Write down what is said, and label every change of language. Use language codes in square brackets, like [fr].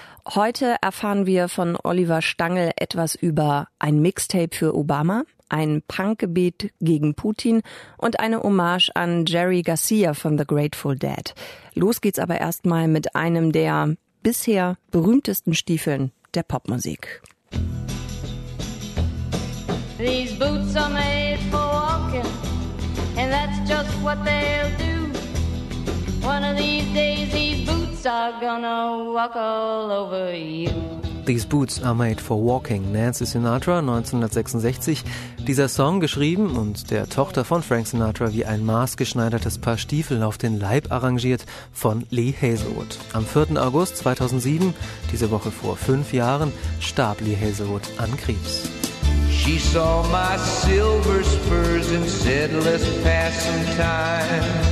[de] Heute erfahren wir von Oliver Stangl etwas über ein Mixtape für Obama, ein Punkgebet gegen Putin und eine Hommage an Jerry Garcia von The Grateful Dead. Los geht's aber erstmal mit einem der bisher berühmtesten Stiefeln der Popmusik. [en] These boots are made for walking, and that's just what they'll do. One of these days these boots are gonna walk all over you. These Boots Are Made For Walking, Nancy Sinatra, 1966. [de] Dieser Song, geschrieben und der Tochter von Frank Sinatra wie ein maßgeschneidertes Paar Stiefel auf den Leib arrangiert, von Lee Hazlewood. Am 4. August 2007, diese Woche vor 5 Jahren, starb Lee Hazlewood an Krebs. [en] She saw my silver spurs and said, let's pass some time.